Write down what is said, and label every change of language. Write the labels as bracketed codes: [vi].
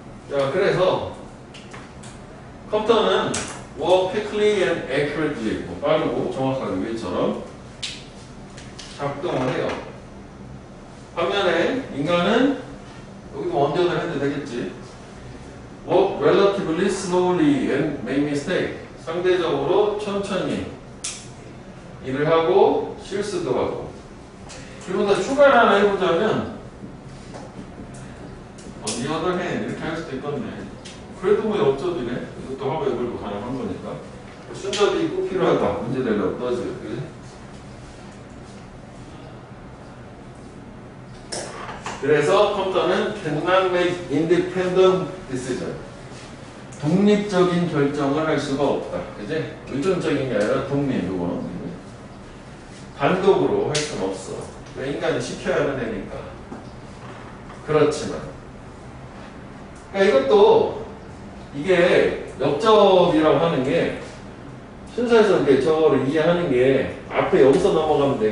[ko] 자, 그래서 컴퓨터는 [en] work quickly and accurately, [ko] 뭐 빠르고 정확하게 위처럼 작동을 해요. 반면에 인간은 여기도 원전을 해도 되겠지. [en] work relatively slowly and make mistake. [ko] 상대적으로 천천히 일을 하고 실수도 하고. 그리고 더 추가를 하나 해보자면 [en] the other hand [ko] 이렇게 할 수도 있겠네. 그래도 뭐 역접이네. 이것도 화법으로 가능한 거니까. 순접이 꼭 필요하다. 문제 되려고 떠지. 그지? 그래서 컴퓨터는 [en] cannot make independent decision. [ko] 독립적인 결정을 할 수가 없다. 그지? 의존적인 게 아니라 독립, 이거는. 단독으로 할 수는 없어. 왜 인간이 시켜야 하는 애니까. 그렇지만. 그러니까 이것도 이게 역접이라고 하는 게 순서에서 이렇게 저거를 이해하는 게 앞에 여기서 넘어가면 돼.